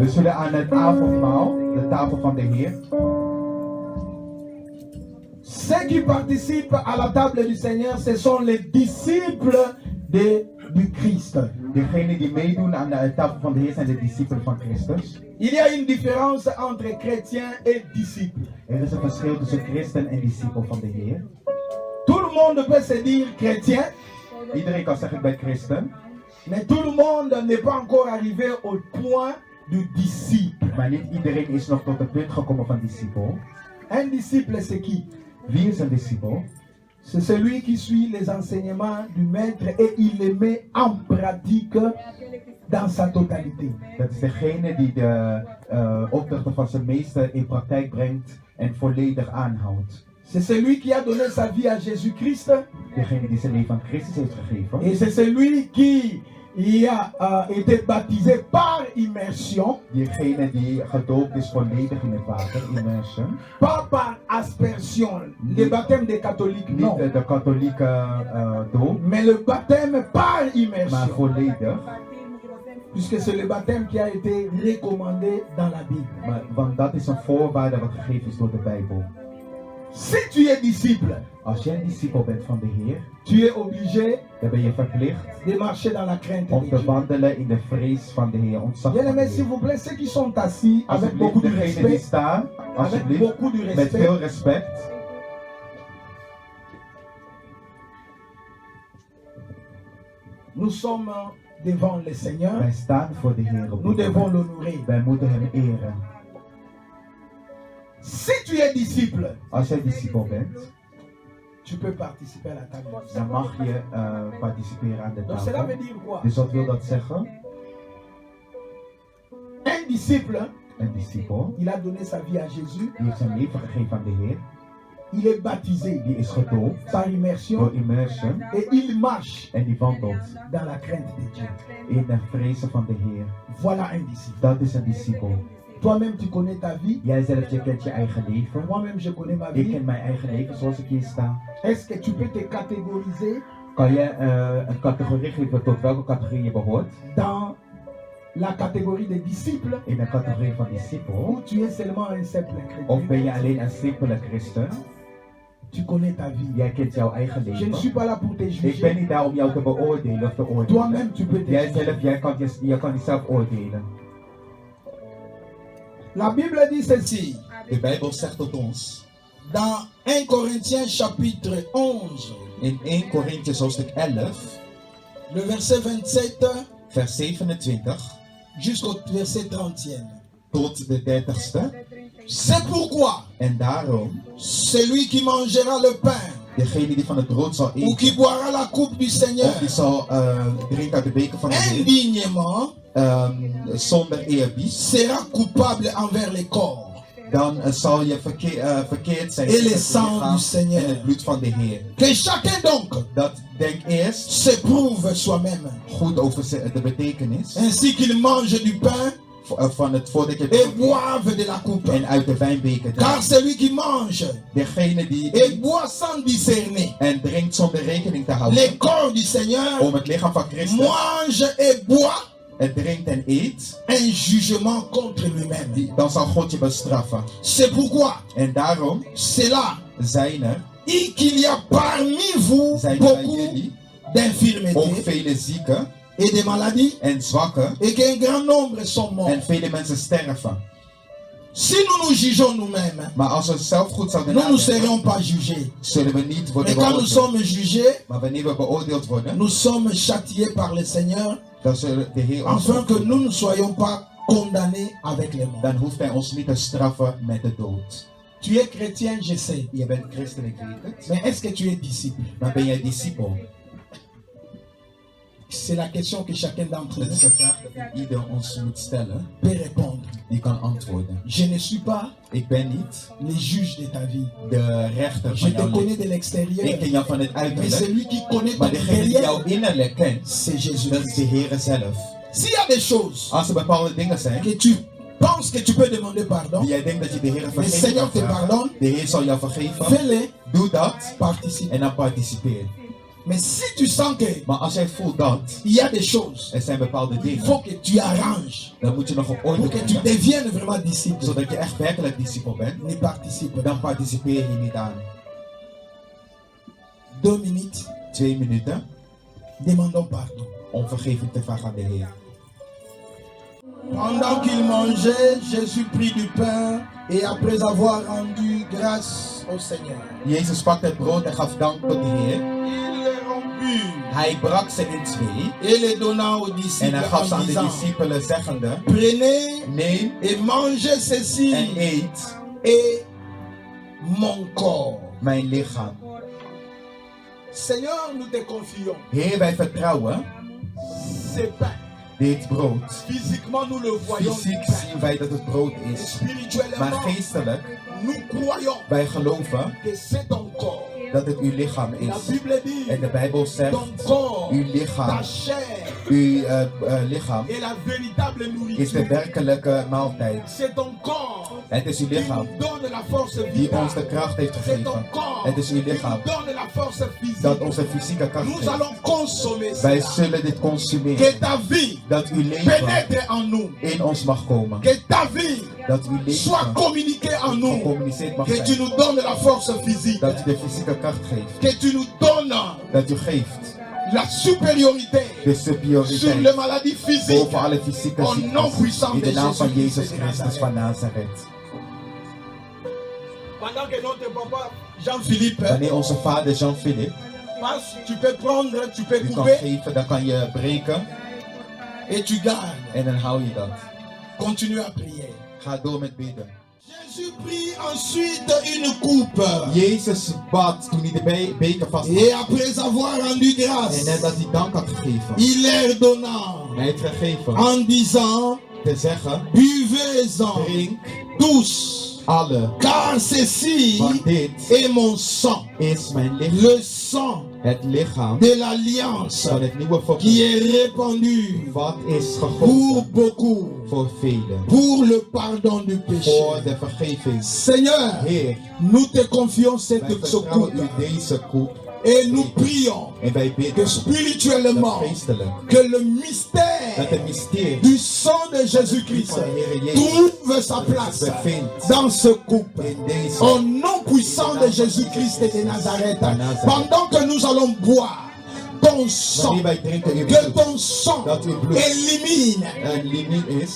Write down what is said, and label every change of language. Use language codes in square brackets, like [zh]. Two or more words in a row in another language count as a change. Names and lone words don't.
[nl] We zullen aan het avondmaal, de tafel van de Heer. [fr] Ceux qui participent à la table du Seigneur, ce sont les disciples du Christ. [nl] Degenen die meedoen aan de tafel van de Heer zijn de discipelen van Christus. [fr] Il y a une différence entre chrétien et disciple. [nl] Er is een verschil tussen christen en discipel van de Heer. [fr] Tout le monde peut se dire chrétien, [nl] Iedereen kan zeggen ik ben christen, [fr] mais tout le monde n'est pas encore arrivé au point du disciple. [nl] maar niet iedereen is nog tot het punt gekomen van discipel. [fr] Un disciple, c'est qui? [nl] Wie is een discipel? [fr] C'est celui qui suit les enseignements du maître et il les met en pratique dans sa totalité. [nl] Dat is degene die de opdrachten van zijn meester in praktijk brengt en volledig aanhoudt. [fr] C'est celui qui a donné sa vie à Jésus-Christ [nl] Degene die zijn leven aan Christus heeft gegeven. [fr] et c'est celui qui a été baptisé par immersion, [nl] Diegene die gedoopt is volledig in het water, [fr] immersion. pas par aspersion, le baptême des catholiques, [nl] Niet [fr] non, [nl] de katholieke doop, [fr] mais le baptême par [nl] maar [fr] immersion, [nl] volledig. [fr] puisque c'est le baptême qui a été recommandé dans la Bible. [nl] Want dat is een voorwaarde wat gegeven is door de Bijbel. [fr] Si tu es disciple, [nl] Als jij een discipel bent van de Heer, [fr] tu es obligé [nl] dan ben je verplicht [fr] de marcher dans la crainte [nl] om [fr] de [nl] te [fr] Dieu. [nl] wandelen in de vrees van de Heer, ontzag van de [fr] Bien-aimés, s'il [nl] Heer. [fr] vous plaît, ceux qui sont assis avec beaucoup [nl] Alsjeblieft, [fr] de [nl] degenen die [fr] respect, [nl] staan, [fr] avec [nl] alsjeblieft, [fr] beaucoup de [nl] met [fr] respect, [nl] veel respect. [fr] nous sommes devant le Seigneur. [nl] Wij staan voor de Heer op [fr] Nous [nl] dit [fr] devons [nl] moment. [fr] l'honorer. [nl] Wij moeten hem eren. [fr] Si tu es disciple, [nl] Als jij discipel bent, [fr] tu peux participer à la table. [nl] dan mag je participeren aan de [fr] Donc cela veut [nl] tafel. [fr] dire quoi? [nl] Dus wat wil dat zeggen? [fr] Un disciple, [nl] Een discipel, [fr] il a donné sa vie à Jésus. [nl] die heeft zijn leven gegeven aan de Heer, [fr] Il est baptisé [nl] die is gedoopt [fr] par [nl] door [fr] immersion [nl] immersion [fr] et il marche [nl] en die wandelt [fr] dans la crainte de Dieu. [nl] in de vrezen van de Heer. [fr] Voilà un disciple. [nl] Dat is een discipel. [fr] Toi-même, tu connais ta vie. [nl] Jij zelf, je kent je eigen leven. [fr] Moi-même, je connais ma [nl] Ik [fr] vie. [nl] ken mijn eigen leven zoals ik hier sta. [fr] Est-ce que tu peux te catégoriser [nl] Kan je een categorie geven tot welke categorie je behoort? [fr] dans la catégorie des disciples [nl] In de categorie van [fr] ou [nl] discipel? [fr] tu es seulement un simple [nl] Of ben je [fr] chrétien? [nl] alleen een simpele christen? [fr] Tu connais ta vie. [nl] Jij kent jouw eigen [fr] Je ne [nl] leven. [fr] suis pas là pour te [nl] Ik ben [fr] juger. [nl] niet daar om jou te beoordelen of te oordelen. [fr] Toi-même, tu peux te [nl] Jij [fr] juger. [nl] zelf, jij kan jezelf oordelen. [fr] La Bible dit ceci. [nl] De Bijbel zegt tot ons [fr] Dans 1 Corinthiens chapitre 11, [nl] in 1 Korinthe hoofdstuk 11, [fr] le verset 27 [nl] vers 27 [fr] jusqu'au verset 30e. [nl] tot de 30ste. [fr] C'est pourquoi [nl] En daarom, [fr] celui qui mangera le pain [nl] degene die van het brood zal [fr] ou qui [nl] eten, [fr] boira la coupe du Seigneur [nl] of die zal drinken uit de beker van de Heer, [fr] indignement [nl] zonder eerbied, [fr] sera coupable envers les corps [nl] dan zal je verkeerd zijn [fr] et [nl] tegen [fr] le [nl] het [fr] sang [nl] lichaam [fr] du Seigneur. [nl] en het bloed van de Heer. [fr] Que chacun donc [nl] Dat denk eerst [fr] s'éprouve soi-même, [nl] goed over de betekenis [fr] ainsi qu'il mange du pain [nl] van het voordat je het [fr] et [nl] brood [fr] boive de la coupe. [nl] en uit de wijnbeker [fr] Car [nl] drinkt. [fr] celui qui mange [nl] Degene die [fr] et boit sans discerner [nl] en drinkt zonder rekening te [fr] les [nl] houden [fr] corps du Seigneur [nl] om het lichaam van Christus [fr] mange et boit [nl] en drinkt en eet, [fr] un jugement contre lui-même. [nl] dan zal God je bestraffen. [fr] C'est pourquoi [nl] En daarom [fr] c'est là [nl] zijn er [fr] qu'il y a parmi vous [nl] zijn bij [fr] beaucoup [nl] jullie ook [fr] d'infirmités [nl] vele zieken [fr] et de maladies [nl] en zwakken [fr] et qu'un grand nombre sont morts. [nl] en vele mensen sterven. [fr] Si nous nous jugeons nous-mêmes, [nl] Maar als we zelf goed zouden [fr] nous ne [nl] nadenken, [fr] serions pas jugés. [nl] zullen we niet worden [fr] Mais quand nous [nl] beoordeeld. [fr] sommes jugés, [nl] Maar wanneer we beoordeeld worden, [fr] nous sommes châtiés par le Seigneur [nl] dan zullen de Heer ons [fr] afin que nous ne soyons pas condamnés avec les morts. [nl] dan hoeft hij ons niet te straffen met de dood. [fr] Tu es chrétien, je sais. [nl] Je bent christen, ik weet het. [fr] Mais est-ce que tu es disciple? [nl] Maar ben jij discipel? [fr] C'est la question que chacun d'entre [nl] Dat is [fr] nous [nl] een vraag die ieder ons moet stellen. [fr] peut répondre. [nl] Die kan antwoorden. [fr] Je ne suis pas [nl] Ik ben niet [fr] le juge de ta vie. [nl] de rechter [fr] Je [nl] van [fr] te [nl] jouw [fr] connais [nl] leven. [fr] de l'extérieur. [nl] Ik ken jou van het [fr] Mais [nl] uiterlijk. [fr] celui qui connaît ton [nl] Maar degene die jouw [fr] intérieur, [nl] innerlijk kent, [fr] c'est Jésus. [nl] dat is de Heer zelf. [fr] S'il y a des choses [nl] Als er bepaalde dingen zijn [fr] que tu penses que tu peux demander pardon, [nl] die jij denkt dat je de Heer [fr] le [nl] vergeven [fr] Seigneur [nl] kan [fr] te [nl] vragen, [fr] pardonne, [nl] de Heer zal jou vergeven. [fr] fais-le, [nl] Doe dat [fr] participe. [nl] en dan participeer. [fr] Mais si tu sens qu'il [nl] Maar als jij voelt dat [fr] y a des choses, [nl] er zijn bepaalde [fr] il [nl] dingen, [fr] faut que tu arranges [nl] dan moet je nog op orde [fr] pour que tu [nl] brengen. [fr] deviennes vraiment disciple. [nl] Zodat je echt werkelijk discipel bent, [fr] Ne participe. [nl] dan participeer je niet aan. [fr] 2 minutes, [nl] 2 minuten [fr] demandons pardon. [nl] om vergeving te vragen aan de Heer. [fr] Pendant qu'il mangeait, Jésus prit du pain et après avoir rendu grâce au Seigneur, [nl] Jezus pakte het brood en gaf dank tot de Heer. [fr] il le romput [nl] Hij brak ze in twee [fr] et le donna aux [nl] en [fr] disciples [nl] hij gaf ze [fr] en [nl] aan de [fr] disant: [nl] discipelen zeggende, [fr] Prenez [nl] neem [fr] et mangez ceci [nl] en eet [fr] et mon corps. [nl] mijn lichaam. [fr] Seigneur, nous te confions [nl] Heer, wij vertrouwen [fr] ce pain. [nl] dit brood. [fr] Physiquement, nous le voyons. [nl] Fysiek zien wij dat het brood [fr] Et [nl] is, [fr] spirituellement, [nl] maar geestelijk, [fr] nous croyons [nl] wij geloven [fr] que c'est ton corps. [nl] dat het uw lichaam [fr] La [nl] is. [fr] Bible dit [nl] En de Bijbel zegt, [fr] ton corps, [nl] uw [fr] ta [nl] lichaam, chair Uw lichaam [fr] est la véritable [nl] is de [fr] nourriture. [nl] werkelijke maaltijd. [fr] C'est ton corps [nl] Het is uw [fr] qui [nl] lichaam [fr] nous donne la force [nl] die ons de [fr] vitale. [nl] kracht heeft [fr] C'est ton [nl] gegeven. [fr] corps [nl] Het is uw [fr] qui [nl] lichaam [fr] nous donne la force [nl] dat [fr] physique. [nl] onze fysieke kracht [fr] Nous [nl] geeft. [fr] allons consommer [nl] Wij [fr] cela. [nl] zullen dit consumeren. [fr] Que ta vie [nl] Dat uw leven [fr] pénètre en nous. [nl] in ons mag komen. [fr] Que ta vie [nl] Dat uw [fr] soit [nl] leven [fr] communiquée en nous. [nl] gecommuniceerd mag [fr] Que tu [nl] zijn. [fr] nous donnes la force physique. [nl] Dat u de fysieke kracht geeft. [fr] Que tu nous donnes [nl] Dat u geeft [fr] la supériorité [nl] de [fr] sur les [nl] superioriteit [fr] maladies physiques. [nl] boven alle fysieke [fr] Au nom puissant [nl] ziektes. In [fr] de [nl] de naam van [fr] Jésus-Christ [nl] Jezus [fr] de [nl] Christus [fr] Nazareth. [nl] van Nazareth. [fr] Pendant que notre papa Jean-Philippe [nl] Wanneer onze vader Jean-Philippe [fr] passe, tu peux prendre, tu peux [nl] u kan [fr] couper [nl] geven, dan kan je breken [fr] et tu gardes. [nl] en dan hou je dat. [fr] Continue à prier. [nl] Ga door met bidden. [fr] Jésus prit ensuite une coupe. [nl] Jezus bad toen hij de beker vast [fr] Et [nl] had. [fr] après avoir rendu [nl] En [fr] grâce, [nl] nadat hij dank had gegeven, [fr] il leur donna [nl] hij heeft gegeven [fr] en disant, [nl] te zeggen, [fr] buvez-en [nl] drink [fr] tous, [nl] alle, [fr] car ceci [nl] want dit [fr] est mon sang, [nl] is mijn lichaam, [fr] le sang [nl] het lichaam [fr] de l'alliance [nl] van het nieuwe [fr] qui [nl] verbond, [fr] est répandu [nl] wat is [fr] pour [nl] gegoten [fr] beaucoup, [nl] voor velen, [fr] pour le pardon du [nl] voor [fr] péché. [nl] de vergeving. [fr] Seigneur, [nl] Heer, [fr] nous te confions [nl] wij [fr] cette [nl] vertrouwen [fr] coupe [nl] u deze koep [fr] et nous prions [nl] en wij [fr] que [nl] bidden dat [fr] spirituellement, [nl] geestelijk, [fr] que le [nl] dat [fr] mystère [nl] het mysterie [fr] du sang de Jésus-Christ [nl] van de Heer Jezus [fr] trouve sa place [nl] bevindt [fr] dans ce couple. [nl] in deze. [fr] Au nom puissant de Jésus-Christ de Nazareth, pendant que nous allons boire ton sang, [nl] Wanneer wij drinken uw [fr] que [nl] bloed, [fr] ton sang [nl] dat uw bloed [fr] élimine [nl] een limiet is,